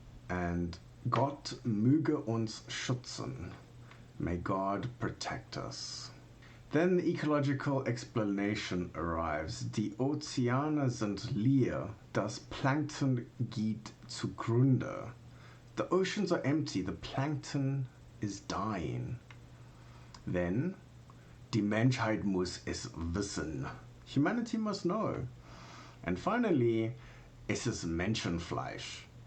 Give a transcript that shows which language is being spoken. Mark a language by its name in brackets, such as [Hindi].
[German] And Gott möge uns schützen. [English] May God protect us. Then the ecological explanation arrives. [German] Die Ozeane sind leer, das Plankton geht zugrunde. [English] The oceans are empty, the plankton is dying. [German] Then, die Menschheit muss es wissen. [English] Humanity must know. And finally, [German] es ist Menschenfleisch.